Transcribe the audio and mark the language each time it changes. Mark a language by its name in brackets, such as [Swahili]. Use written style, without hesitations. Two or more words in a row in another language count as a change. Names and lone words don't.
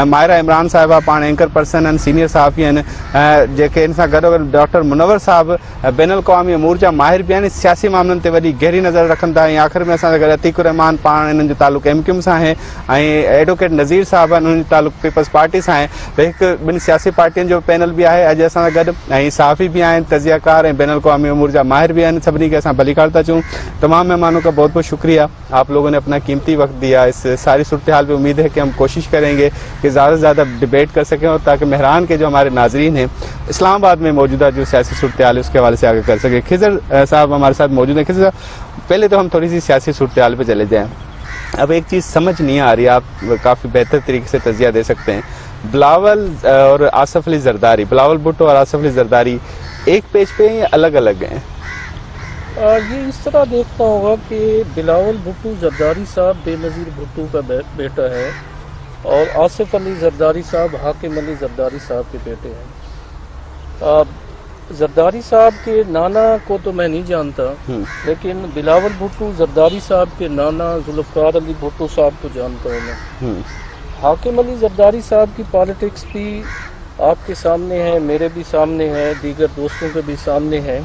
[Sindhi] माहिरा इमरान साहिबा पाण एंकर पर्सन आहिनि, सीनियर सहाफ़ी आहिनि। जेके इन सां गॾोगॾु डॉक्टर मुनवर साहब बैन अल-क़वामी अमूर जा माहिर भी आहिनि, सियासी मामलनि ते वॾी गहरी नज़र रखनि था। ऐं आख़िर में असां सां गॾु अतीकुर रहमान पाण इन्हनि जो तालुक़ु MQM सां आहे ऐं एडवोकेट नज़ीर साहब आहिनि, उन्हनि जो तालुक़ु पीपल्स पार्टी सां आहे। त हिकु ॿिनि सियासी पार्टियुनि जो पैनल भी आहे अॼु असां सां गॾु ऐं सहाफ़ी भी आहिनि, तज़ियाकार ऐं बैन अल-क़वामी अमूर जा माहिर भी आहिनि। सभिनी खे असां भलीकार था चऊं। [Urdu] تمام مہمانوں کا بہت بہت شکریہ، آپ لوگوں نے اپنا قیمتی وقت دیا. اس ساری صورت حال پہ امید ہے کہ ہم کوشش کریں گے کہ زیادہ سے زیادہ ڈیبیٹ کر سکیں اور تاکہ مہران کے جو ہمارے ناظرین ہیں اسلام آباد میں موجودہ جو سیاسی صورت حال ہے اس کے حوالے سے آگے کر سکیں. خضر صاحب ہمارے ساتھ موجود ہیں۔ خضر صاحب، پہلے تو ہم تھوڑی سی سیاسی صورت حال پر چلے جائیں. اب ایک چیز سمجھ نہیں آ رہی، آپ کافی بہتر طریقے سے تجزیہ دے سکتے ہیں. بلاول اور آصف علی زرداری، بلاول بھٹو اور آصف علی زرداری ایک پیج پہ یا الگ الگ ہیں? یہ اس طرح دیکھتا ہوگا کہ بلاول بھٹو زرداری صاحب بینظیر بھٹو کا بیٹا ہے اور آصف علی زرداری صاحب حاکم علی زرداری صاحب کے بیٹے ہیں. زرداری صاحب کے نانا کو تو میں نہیں جانتا، لیکن بلاول بھٹو زرداری صاحب کے نانا ذوالفقار علی بھٹو صاحب کو جانتا ہوں میں. حاکم علی زرداری صاحب کی پالیٹکس بھی آپ کے سامنے ہے، میرے بھی سامنے ہے، دیگر دوستوں کے بھی سامنے ہے.